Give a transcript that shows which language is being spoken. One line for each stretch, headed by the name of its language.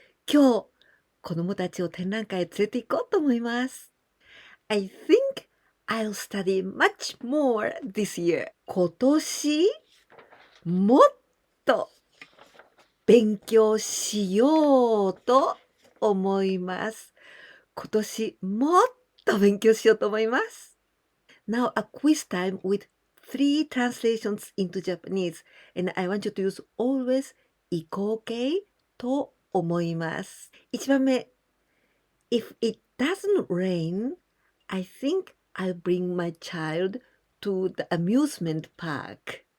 Japanese: 今日子供たちを展覧会へ連れて行こうと思います。
English: I think I'll study much more this year.
Japanese: 今年もっと勉強しようと思います。今年もっと勉強しようと思います。
English: Now a quiz time with 3 translations into Japanese, and I want you to use always
Japanese: 行こう系と思います。 1番目
English: If it doesn't rain, I think I'll bring my child to the amusement park.